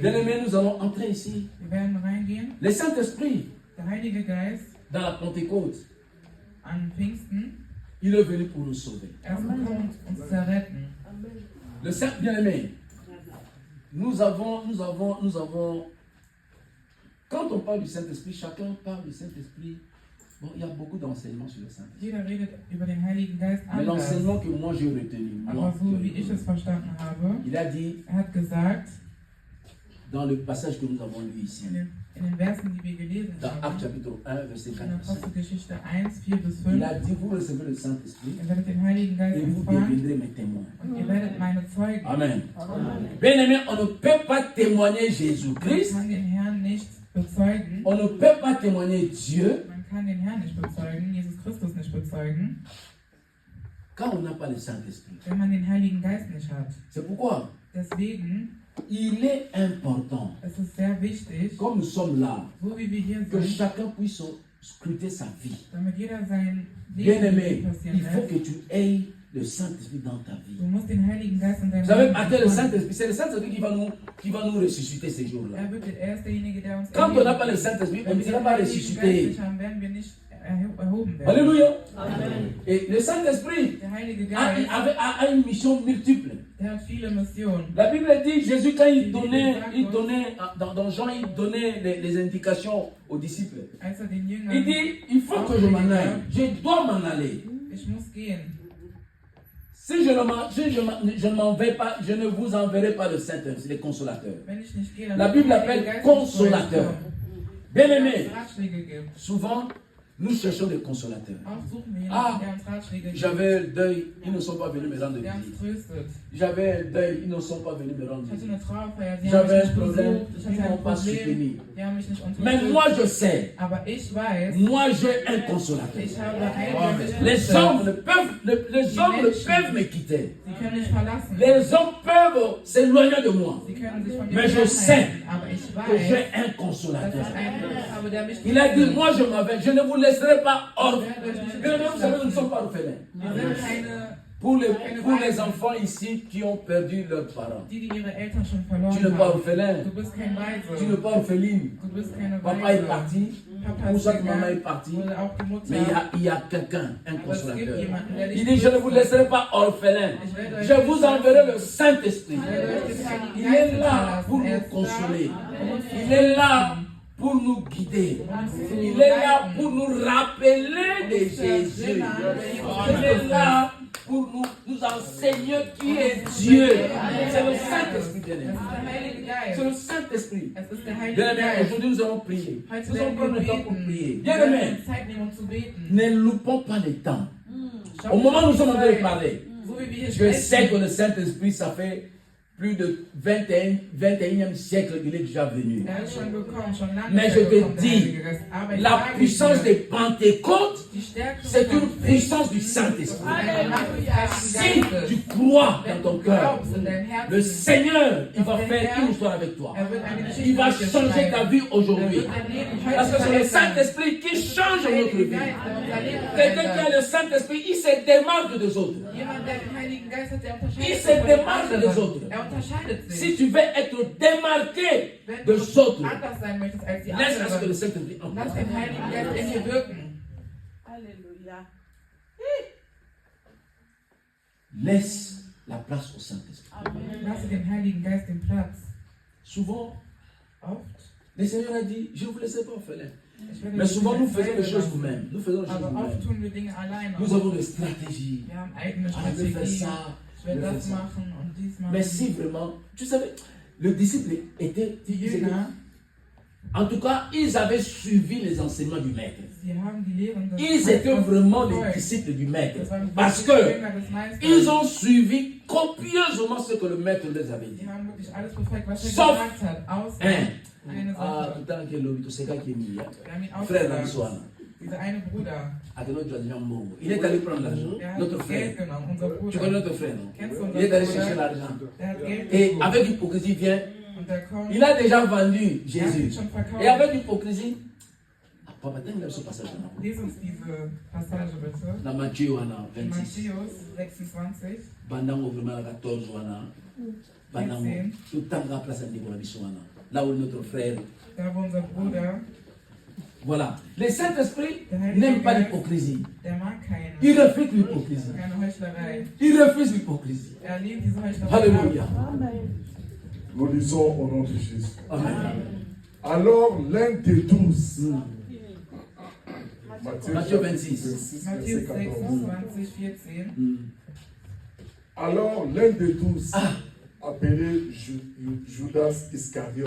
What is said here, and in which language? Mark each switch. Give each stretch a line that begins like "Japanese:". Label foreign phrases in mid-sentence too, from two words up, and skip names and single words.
French: Bien-aimés, nous allons entrer ici.
German: Wir werden reingehen.
French: Le Saint-Esprit,
German: Der Heilige Geist
French: dans la Pentecôte,
German: an Pfingsten,
French: il est venu pour nous sauver.
German: er ist gekommen, uns zu retten.
French: Le Saint bien-aimé, nous avons, quand on parle du Saint-Esprit, chacun parle du Saint-Esprit. Bon, il y a beaucoup d'enseignements sur le Saint-Esprit.
German: Jeder redet über den Heiligen Geist
French: Mais
German: anders.
French: l'enseignement que moi j'ai retenu,
German: Aber so wie ich es verstanden habe,
French: il a dit,
German: hat gesagt,
French: dans le passage que nous avons lu ici,
German: in den Versen, die wir gelesen
French: dans Actes
German: haben,
French: chapitre 1, verset
German: in
French: 4 à 5,
German: Apostelgeschichte 1, 4 bis
French: il 5, a dit, vous recevez le Saint-Esprit
German: ihr werdet den Heiligen Geist
French: et vous
German: empfangen
French: deviendrez mes témoins.
German: und ihr werdet meine Zeugen.
French: Amen. Bien aimé, on ne peut pas témoigner Jésus-Christ,
German: Man kann den Herrn nicht bezeugen,
French: on ne peut pas témoigner Dieu
German: man kann den Herrn nicht bezeugen, Jesus Christus nicht bezeugen,
French: quand on n'a pas le Saint-Esprit.
German: wenn man den Heiligen Geist nicht hat.
French: C'est pourquoi
German: Deswegen
French: il est important,
German: ist es sehr wichtig,
French: comme nous sommes là,
German: so wie wir hier
French: que
German: sind,
French: chacun puisse scruter sa vie.
German: damit jeder sein
French: Bien
German: Leben
French: aimé,
German: passieren
French: il faut
German: lässt.
French: que tu aies le Saint-Esprit dans ta vie.
German: Du musst den Heiligen Geist in deinem
French: Vous savez,
German: Leben
French: après le
German: empfangen.
French: Saint-Esprit, c'est le Saint-Esprit qui va nous ressusciter ces jours-là.
German: Er ist derjenige, der uns
French: Quand on n'a
German: erheben
French: pas le
German: wird.
French: Saint-Esprit, on
German: Wenn
French: ne
German: wir
French: sera
German: den
French: pas
German: Heiligen Geist
French: ressuscité.
German: nicht haben, werden wir nicht erhoben werden.
French: Alléluia. Et le Saint-Esprit
German: Der Heilige
French: a,
German: Geist,
French: a une mission multiple.
German: der hat viele Missionen.
French: La Bible dit, Jésus, quand il donnait dans Jean, il donnait les indications aux disciples.
German: Als den Jüngern,
French: Il dit, il faut que je m'en aille. Je dois m'en aller.
German: ich muss gehen.
French: Si je ne m'en vais pas, je ne vous enverrai pas le Saint-Esprit, les consolateurs.
German: Wenn ich nicht gehe, dann
French: La
German: wird
French: Bible
German: der Heilige
French: appelle
German: Geist
French: consolateur. Bien
German: nicht
French: aimé,
German: uns Ratschläge gibt.
French: souvent, nous cherchons des consolateurs.
German: Auch suchen wir Ah, jemanden, der uns Ratschläge gibt,
French: J'avais un deuil, ils ne sont pas venus me rendre
German: der uns
French: visite.
German: tröstet.
French: J'avais un deuil, ils ne sont pas venus me rendre
German: Ich hatte
French: visite.
German: eine Trauerfeier, sie haben
French: J'avais
German: mich
French: un
German: nicht
French: problème,
German: besucht, ich
French: ils
German: hatte
French: ne m'ont
German: ein
French: pas
German: Problem,
French: soutenu.
German: die haben mich nicht
French: Mais
German: unterstützt.
French: moi je sais,
German: Aber ich weiß,
French: moi j'ai un consolateur.
German: ich habe einen, der mich
French: Les
German: tröstet.
French: hommes ne peuvent me quitter.
German: Sie können mich verlassen.
French: Les hommes peuvent s'éloigner de moi.
German: Sie können sich von mir
French: Mais je sais
German: fernhalten. Aber ich
French: Que
German: weiß,
French: j'ai un
German: dass
French: consolateur.
German: ich einen habe, der mich
French: Il a dit,
German: tröstet.
French: moi je m'en vais, je ne vous laisserai pas hors.
German: Ich werde euch nicht
French: Bien aimé, vous savez, nous ne
German: lassen.
French: sommes pas orphelins.
German: Wir sind keine,
French: Pour les enfants ici qui ont perdu leurs parents,
German: die ihre Eltern schon verloren
French: tu n'es pas
German: haben.
French: orphelin,
German: Du bist kein
French: tu n'es
German: Weise.
French: pas orpheline.
German: Du bist keine
French: Papa est
German: Weise.
French: parti,
German: Papa
French: ou
German: ist
French: soit maman est
German: gegangen,
French: partie,
German: oder auch die Mutter.
French: mais il y a quelqu'un, un
German: Aber es gibt
French: consolateur.
German: jemanden, der dich
French: Il dit, je ne vous
German: tröstet.
French: laisserai pas orphelin.
German: Ich werde euch
French: Je
German: nicht
French: vous
German: verlassen.
French: enverrai le Saint-Esprit.
German: Ich werde euch den Heiligen
French: Il
German: Geist
French: est là
German: verlassen.
French: pour
German: Er
French: nous
German: ist da,
French: consoler.
German: um uns zu
French: Il est là
German: trösten.
French: pour nous guider.
German: Uns zu
French: Il est là
German: leiten.
French: pour nous rappeler de Jésus. Il est là pour nous enseigner qui est Dieu. C'est le Saint-Esprit, bien
German: Es
French: aimé.
German: ist der Heilige Geist.
French: C'est le Saint-Esprit.
German: Es ist der Heilige
French: Bien aimé,
German: Geist.
French: aujourd'hui nous allons prier.
German: Heute
French: Nous allons
German: werden
French: prendre
German: wir
French: le temps pour
German: beten.
French: prier.
German: Wir
French: Bien
German: werden
French: aimé,
German: uns Zeit nehmen, um zu beten.
French: ne loupons pas le temps.
German: Schaut
French: Au moment où nous sommes en train de
German: Zeit.
French: parler,
German: So wie wir hier
French: je sais
German: sprechen,
French: que le Saint-Esprit, ça fait plus de 21e siècle qu'il est déjà venu.
German: ist schon gekommen, schon lange
French: Mais
German: ist
French: je
German: er
French: te
German: gekommen, der
French: dis,
German: Heilige Geist. Aber ich
French: La
German: sage
French: puissance
German: dir,
French: de Pentecôte,
German: die Stärke
French: c'est
German: von
French: une puissance du Saint-Esprit.
German: eine Macht des
French: Si
German: Heiligen
French: tu
German: Geistes.
French: crois
German: Wenn
French: dans ton
German: du
French: cœur,
German: glaubst in deinem Herzen,
French: le Seigneur, il va faire une histoire avec toi.
German: er wird eine Geschichte
French: Il va
German: mit dir
French: changer ta
German: schreiben.
French: vie
German: Er
French: aujourd'hui.
German: wird dein Leben heute
French: Parce que c'est le
German: verändern.
French: Saint-Esprit qui change
German: Der
French: notre
German: Heilige
French: vie.
German: Geist, der unser Leben
French: Quelqu'un qui a
German: verändert.
French: le Saint-Esprit, il se démarque des autres.
German: Jemand, der den Heiligen Geist hat, der
French: Il
German: unterscheidet
French: se
German: sich von den
French: démarque
German: anderen.
French: des autres.
German: Er unterscheidet sich.
French: Si tu veux être démarqué
German: Wenn
French: des
German: du
French: autres,
German: anders sein möchtest als die
French: laisse à ce que le
German: anderen,
French: Saint-Esprit entre.
German: lass den Heiligen Geist in dir wirken.
French: Alléluia. Laisse la place au Saint-Esprit.
German: Lasse dem Heiligen Geist den Platz.
French: Souvent,
German: Oft.
French: le Seigneur a dit, je ne vous laisserai pas orphelin.
German: Ich werde
French: Mais
German: euch
French: souvent,
German: nicht
French: nous faisons
German: alleine
French: les choses
German: lassen.
French: nous-mêmes. Nous faisons les choses
German: Aber oft
French: nous-mêmes.
German: tun wir Dinge alleine.
French: Nous avons des stratégies.
German: Wir haben eigene
French: Ah, je vais faire
German: Strategien.
French: ça.
German: Ich werde
French: je vais
German: das
French: faire ça.
German: machen und dies machen.
French: Mais si vraiment, tu savais, le disciple était,
German: Die Jünger,
French: en tout cas, ils avaient suivi les enseignements du Maître.
German: sie haben die Lehren des
French: Ils étaient vraiment les
German: befolgt.
French: disciples du Maître.
German: Das waren
French: Parce
German: wirklich
French: que
German: Jünger des Meisters.
French: ils ont suivi copieusement ce que le Maître les avait dit.
German: Die haben wirklich alles befolgt, was er
French: Sauf
German: gesagt hat. Außer eine Ah, Sache.
French: tout le temps qu'il est c'est qui est mis.
German: Wir haben ihn
French: Frère
German: ausgesagt.
French: Ramsouana.
German: Dieser eine Bruder,
French: Il est allé prendre l'argent.
German: der hat
French: Notre
German: Geld
French: frère.
German: genommen, unser
French: Tu connais
German: Bruder.
French: notre frère, non?
German: Kennst du
French: Il est allé
German: unseren
French: chercher
German: Bruder?
French: l'argent.
German: Der hat Geld
French: Et
German: gesucht.
French: avec hypocrisie, vient.
German: Und der kommt,
French: Il a déjà vendu
German: er hat ihn
French: Jésus.
German: schon verkauft.
French: Et avec hypocrisie, Papa, t'as ce passage là.
German: Lies uns diese Passage bitte.
French: Dans Matthieu, on a
German: In
French: 26.
German: Matthäus 26.
French: Bandango vraiment 14, on a. Bandango.
German: 14.
French: Tout le temps, on a place à Nicolas Bissouana. Là où notre frère.
German: Da wo unser Bruder,
French: Voilà. Le Saint-Esprit n'aime pas l'hypocrisie.
German: der mag
French: Il
German: keine
French: refuse l'hypocrisie.
German: Heuchlerei.
French: Il refuse l'hypocrisie.
German: Er lehnt diese Heuchlerei
French: Alléluia.
German: ab.
French: Nous lisons au nom de Jésus. Amen. Alors l'un des 12, Matthieu 26.
German: Matthäus
French: verset 14.
German: 26, 14.
French: Alors l'un des 12, appelé Judas Iscariote,